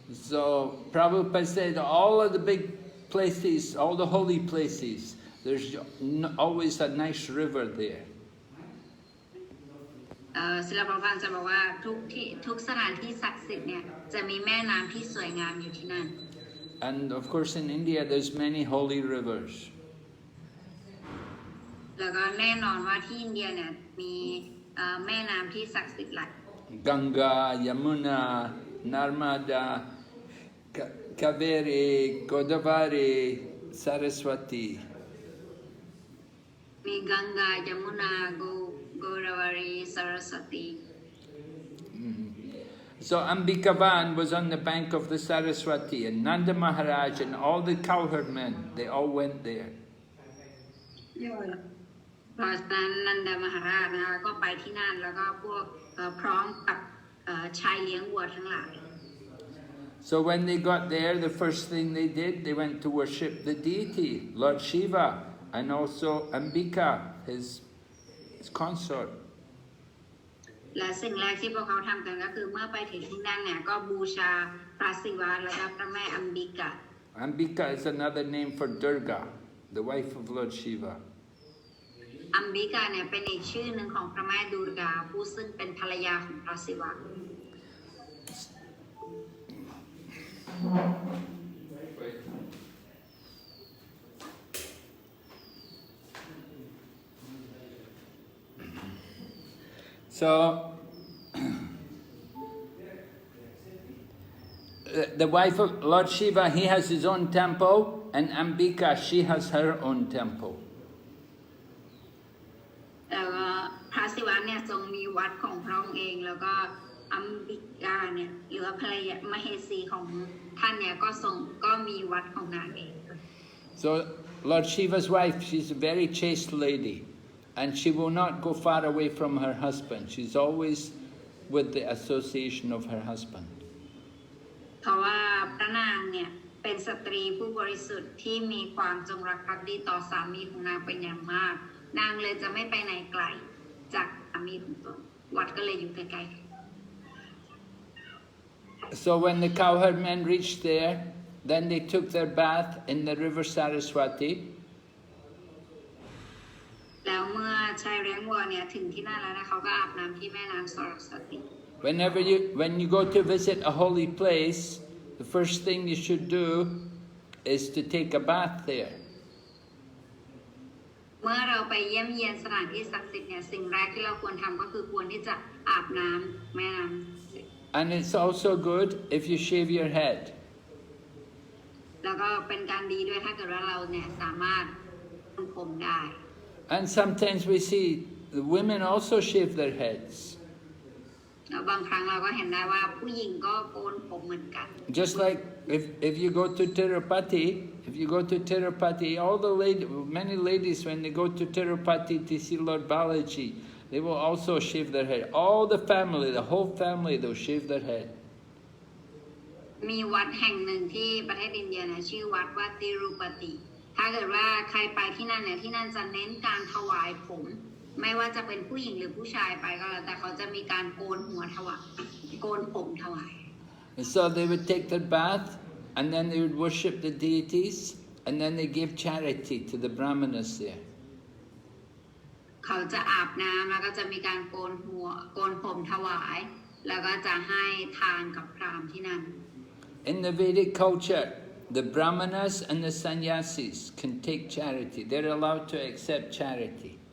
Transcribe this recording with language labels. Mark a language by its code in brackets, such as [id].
[en] So Prabhupada said all of the big places, all the holy places, there's always a nice river there. [th] ศิลปภาจะบอกว่าทุกสถานที่ศักดิ์สิทธิ์เนี่ยจะมีแม่น้ำที่สวยงามอยู่ที่นั่น [en] And of course in India there's many holy rivers. [th] แล้วก็แน่นอนว่าที่อินเดียเนี่ยมีแม่น้ำที่ศักดิ์สิทธิ์หลาย [en] Ganga, Yamuna, Narmada, Kaveri, Godavari, Saraswati. [th] มีกังกายมุนาโกราวารีสารสติ [en] So Ambikavan was on the bank of the Saraswati, and Nanda Maharaj and all the cowherd men, they all went there. [th] เพราะฉะนั้นนันดามหาราชนะคะก็ไปที่นั่นแล้วก็พวกพร้อมกับชายเลี้ยงวัวทั้งหลาย [en] So when they got there, the first thing they did, they went to worship the deity, Lord Shiva, and also Ambika, his consort. [th] และสิ่งแรกที่พวกเขาทำกันก็คือเมื่อไปถึงที่นั่นเนี่ยก็บูชาพระศิวะและพระแม่อัมบิกา [en] Ambika is another name for Durga, the wife of Lord Shiva. [th] อัมบิกาเนี่ยเป็นอีกชื่อหนึ่งของพระแม่ดูร์กาผู้ซึ่งเป็นภรรยาของพระศิวะ [en] So the wife of Lord Shiva, he has his own temple, and Ambika, she has her own temple. [th] แล้วก็พระศิวะเนี่ยทรงมีวัดของพระองค์เองแล้วก็อัมบิกาเนี่ยหรือว่าภรรยามเหสีของท่านเนี่ยก็มีวัดของนางเอง [en] So Lord Shiva's wife, she's a very chaste lady, and she will not go far away from her husband. She's always with the association of her husband. [th] เพราะว่าพระนางเนี่ยเป็นสตรีผู้บริสุทธิ์ที่มีความจงรักภักดีต่อสามีของนางเป็นอย่างมากนางเลยจะไม่ไปไหนไกลจากสามีของตนวัดก็เลยอยู่ใกล้ๆ [en] So when the cowherd men reached there, then they took their bath in the river Saraswati. [th] แล้วเมื่อชายเลี้ยงวัวเนี่ยถึงที่นั่นแล้วนะเขาก็อาบน้ำที่แม่น้ำสรสติ [en] When you go to visit a holy place, the first thing you should do is to take a bath there. [th] เมื่อเราไปเยี่ยมเยียนสถานที่ศักดิ์สิทธิ์เนี่ยสิ่งแรกที่เราควรทำก็คือควรที่จะอาบน้ำแม่น้ำ [en] And it's also good if you shave your head. [th] แล้วก็เป็นการดีด้วยถ้าเกิดว่าเราเนี่ยสามารถทำผมได้ [en] And sometimes we see the women also shave their heads. [th] แล้วบางครั้งเราก็เห็นได้ว่าผู้หญิงก็โกนผมเหมือนกัน [en] Just like if you go to Tirupati, all the many ladies when they go to Tirupati to see Lord Balaji, they will also shave their head. All the family, the whole family, they'll shave their head. [th] มีวัดแห่งหนึ่งที่ประเทศอินเดียเนี่ยชื่อวัดว่าติรุปติถ้าเกิดว่าใครไปที่นั่นเนี่ยที่นั่นจะเน้นการถวายผมไม่ว่าจะเป็นผู้หญิงหรือผู้ชายไปก็แล้วแต่เขาจะมีการโกนหัวถวายโกนผมถวาย [en] And so they would take their bath, and then they would worship the deities, and then they give charity to the brahmanas there. [th] เขาจะอาบน้ำแล้วก็จะมีการโกนผมถวายแล้วก็จะให้ทานกับพราหมณ์ที่นั่น [en] In the Vedic culture, the brahmanas and the sannyasis can take charity. They're allowed to accept charity.